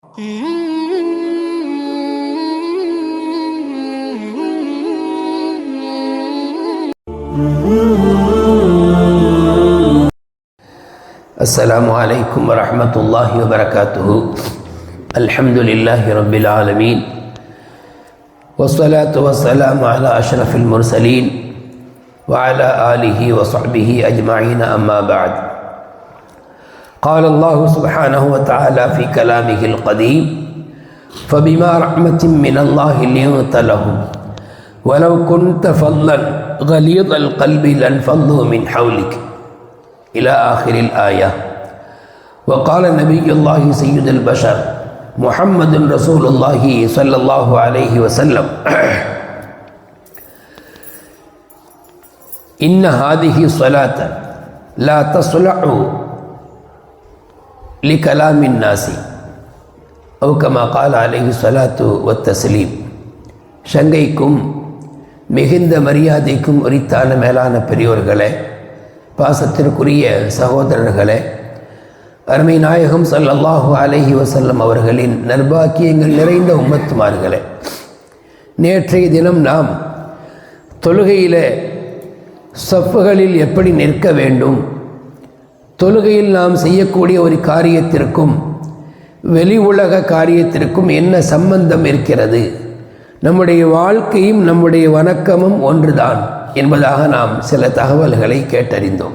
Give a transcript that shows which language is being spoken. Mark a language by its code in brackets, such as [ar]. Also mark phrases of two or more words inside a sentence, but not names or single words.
[ar] السلام عليكم ورحمة الله وبركاته. الحمد لله رب العالمين. والصلاة والسلام على أشرف المرسلين وعلى آله وصحبه أجمعين. أما بعد. قال الله سبحانه وتعالى في كلامه القديم فبما رحمة من الله لنت لهم ولو كنت فظا غليظ القلب لانفضوا من حولك إلى آخر الآية. وقال نبي الله سيد البشر محمد رسول الله صلى الله عليه وسلم إن هذه الصلاة لا تصلح لكلام الناس أو كما قال عليه الصلاة والتسليم. [ta] சங்கைக்கும் மிகுந்த மரியாதைக்கும் உரித்தான மேலான பெரியோர்களே, பாசத்திற்குரிய சகோதரர்களே, அருமை நாயகம் [ar] صلى الله عليه وسلم [ta] அவர்களின் நற்பாக்கியங்கள் நிறைந்த உம்மத்துமார்களே, நேற்றைய தினம் நாம் தொழுகையில் சஃப்புகளில் எப்படி நிற்க வேண்டும், தொழுகையில் நாம் செய்யக்கூடிய ஒரு காரியத்திற்கும் வெளி உலக காரியத்திற்கும் என்ன சம்பந்தம் இருக்கிறது, நம்முடைய வாழ்க்கையும் நம்முடைய வணக்கமும் ஒன்றுதான் என்பதாக நாம் சில தகவல்களை கேட்டறிந்தோம்.